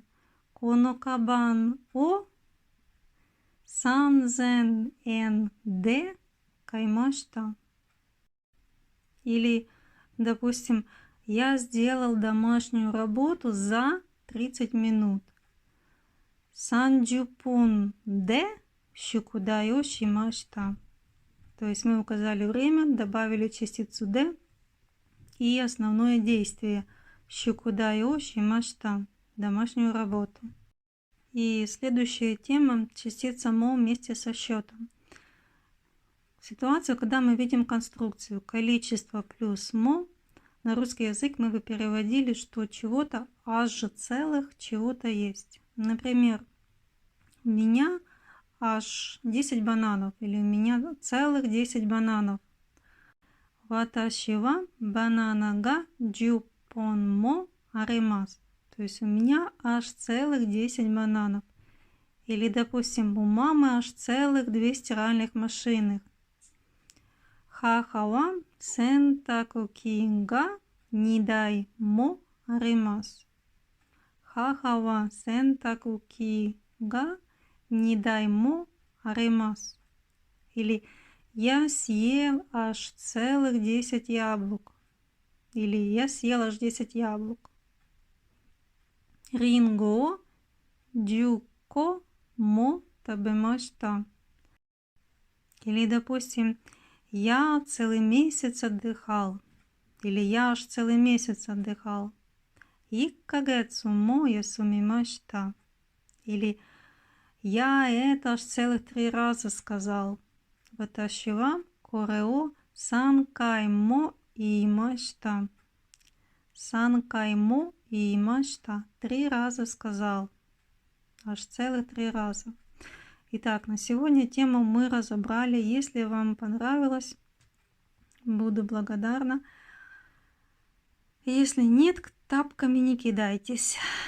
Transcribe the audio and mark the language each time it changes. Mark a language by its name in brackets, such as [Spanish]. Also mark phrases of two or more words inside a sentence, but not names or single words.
[Japanese] このかばんを3000円で買いました. [Russian] Или, допустим, я сделал домашнюю работу за 30 минут. [Japanese] 三十分で宿題をしました. [Russian] То есть мы указали время, добавили частицу D и основное действие [Japanese] 宿題をしました. [Russian] Домашнюю работу. И следующая тема – частица мо вместе со счетом. Ситуацию, когда мы видим конструкцию количество плюс мо, на русский язык мы бы переводили, что чего-то аж целых чего-то есть. Например, у меня аж 10 бананов, или у меня целых 10 бананов. [Japanese] 私はバナナが十本もあります. [Russian] То есть у меня аж целых 10 бананов. Или, допустим, у мамы аж целых 2 стиральных машины. [Japanese] 母は洗濯機が二台もあります. 母は洗濯機が二台もあります. [Russian] Или я съел аж целых 10 яблок. Или я съел аж 10 яблок. [Japanese] りんご十個も食べました. [Russian] Или, допустим, я целый месяц отдыхал. Или я аж целый месяц отдыхал. [Japanese] 1 ヶ月も休みました. [Russian] Или я это аж целых 3 раза сказал. [Japanese] 私はこれを3回も言いました. 3回も言いました. [Russian] 3 раза сказал. Аж целых 3 раза. Итак, на сегодня тему мы разобрали. Если вам понравилось, буду благодарна. Если нет, тапками не кидайтесь.